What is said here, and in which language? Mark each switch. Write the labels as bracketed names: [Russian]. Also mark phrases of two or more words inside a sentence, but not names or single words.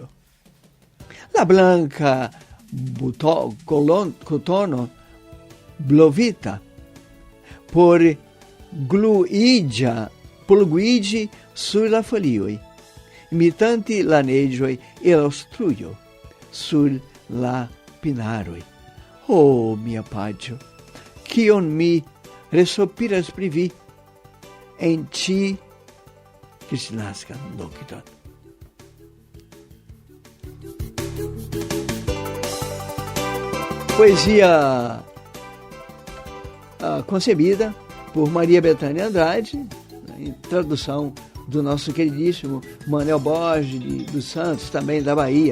[Esperanto] La blanka kotono blovita por gluiĝi sur la folioj, imitante la neĝoj e la strujo sur la pinaroj. Oh, mia paĉjo, kion mi resopiras pri vi en ĉi kristnaskan nokton. [Portuguese] Poesia concebida por Maria Bethânia Andrade, em tradução do nosso queridíssimo Manuel Borges dos Santos, também da Bahia.